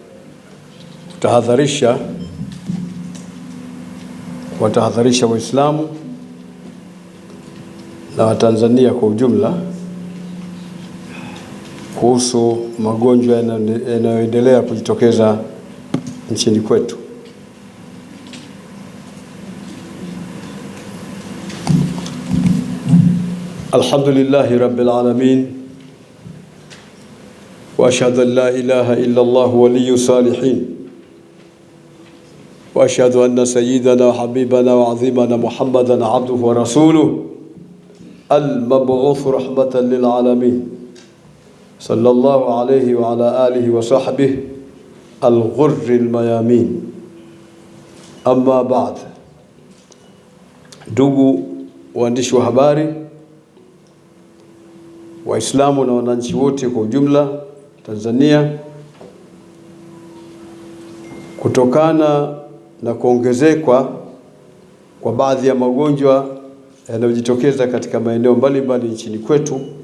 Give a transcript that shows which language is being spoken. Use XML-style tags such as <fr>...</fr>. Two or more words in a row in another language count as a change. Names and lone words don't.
<sw>watahadharisha Waislamu na Watanzania kwa ujumla kuhusu magonjwa yanayoendelea kujitokeza nchini kwetu.</sw> <ar>الحمد لله رب العالمين وأشهد أن لا إله إلا الله ولي الصالحين وأشهد أن سيدنا وحبيبنا وعظيمنا محمدا عبده ورسوله المبعوث رحمة للعالمين صلى الله عليه وعلى آله وصحبه الغر الميامين. أما بعد,</ar> <sw>ndugu waandishi wa habari, Waislamu na wananchi wote kwa ujumla Tanzania, kutokana na kuongezeka kwa baadhi ya magonjwa yanayojitokeza katika maeneo mbalimbali nchini kwetu,</sw>